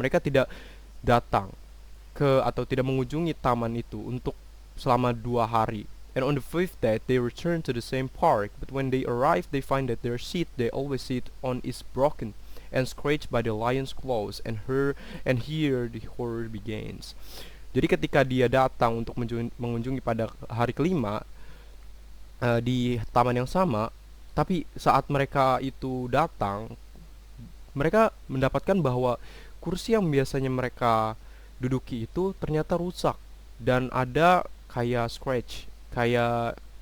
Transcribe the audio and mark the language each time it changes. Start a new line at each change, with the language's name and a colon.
Indonesian: Mereka tidak datang atau tidak mengunjungi taman itu untuk selama 2 hari.
English: And on the fifth day, they return to the same park. But when they arrive, they find that their seat they always sit on is broken and scratched by the lion's claws. And here the horror begins.
Indonesian: Jadi ketika dia datang untuk mengunjungi pada hari kelima di taman yang sama, tapi saat mereka itu datang, mereka mendapatkan bahwa kursi yang biasanya mereka duduki itu ternyata rusak, dan ada kayak scratch, kayak